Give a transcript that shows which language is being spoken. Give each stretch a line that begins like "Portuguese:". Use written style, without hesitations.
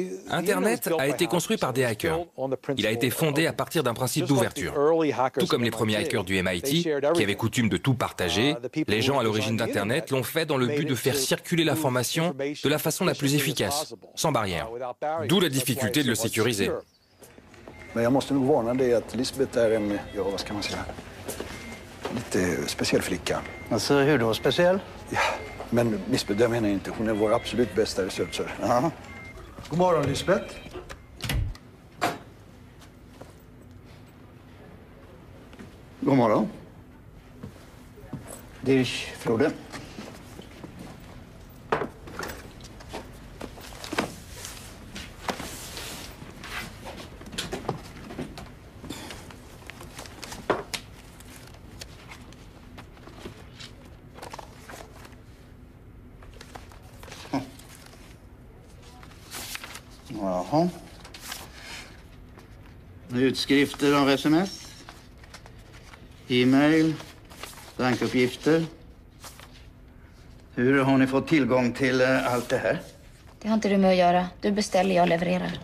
French: Internet a été construit par des hackers. Il a été fondé à partir d'un principe d'ouverture. Tout comme les premiers hackers du MIT, qui avaient coutume de tout partager, les gens à l'origine d'Internet l'ont fait dans le but de faire circuler l'information de la façon la plus efficace, sans barrière. D'où la difficulté de le sécuriser.
Swedish: Men jag måste nog varna dig att Lisbeth är en, ja vad ska man säga, lite speciell flicka. Alltså hur då speciell? Ja, men Lisbeth, jag menar inte. Hon är vår absolut bästa researcher. Ja. God morgon Lisbeth. God morgon. Dirch Frode. Jaha. Utskrifter av sms, e-mail, bankuppgifter. Hur har ni fått tillgång till allt det här? Det har inte du med att göra. Du beställer, jag levererar.